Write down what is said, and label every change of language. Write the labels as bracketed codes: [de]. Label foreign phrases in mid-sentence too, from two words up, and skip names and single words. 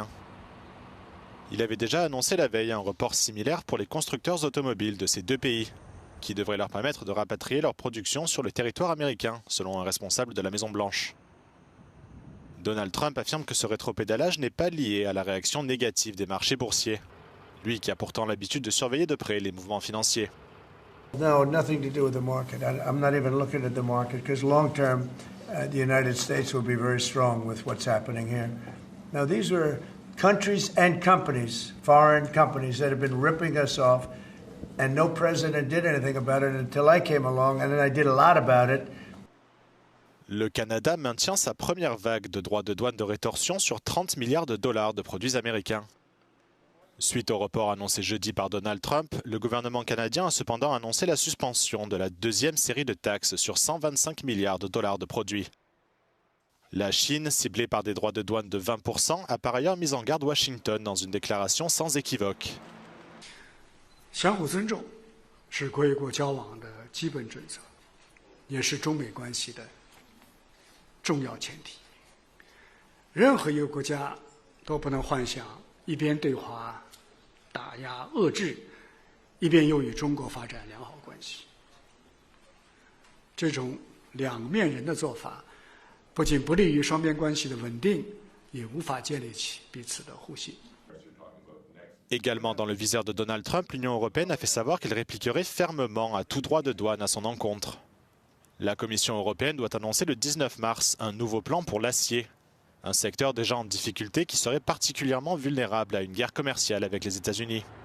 [fr] Il avait déjà annoncé la veille un report similaire pour les constructeurs automobiles de ces deux pays, qui devrait leur permettre de rapatrier leur production sur le territoire américain, selon un responsable de la Maison-Blanche. Donald Trump affirme que ce rétropédalage n'est pas lié à la réaction négative des marchés boursiers, lui qui a pourtant l'habitude de surveiller de près les mouvements financiers. [en] No, nothing to do with the market. I'm not even looking at the market because long term, the United States will be very strong with what's happening here. Now, these are countries and companies, foreign companies, that have been ripping us off, and no president did anything about it until I came along, and then I did a lot about it. [fr] Le Canada maintient sa première vague de droits de douane de rétorsion sur 30 milliards de dollars de produits américains. Suite au report annoncé jeudi par Donald Trump, le gouvernement canadien a cependant annoncé la suspension de la deuxième série de taxes sur 125 milliards de dollars de produits. La Chine, ciblée par des droits de douane de 20%, a par ailleurs mis en garde Washington dans une déclaration sans équivoque. [zh] 相互尊重是国与国交往的基本准则，也是中美关系的重要前提。任何一个国家都不能幻想一边对华打压遏制，一边又与中国发展良好关系。这种两面人的做法，不仅不利于双边关系的稳定，也无法建立起彼此的互信。 [fr] Également dans le viseur de Donald Trump, l'Union européenne a fait savoir qu'elle répliquerait fermement à tout droit de douane à son encontre. La Commission européenne doit annoncer le 19 mars un nouveau plan pour l'acier, un secteur déjà en difficulté qui serait particulièrement vulnérable à une guerre commerciale avec les États-Unis.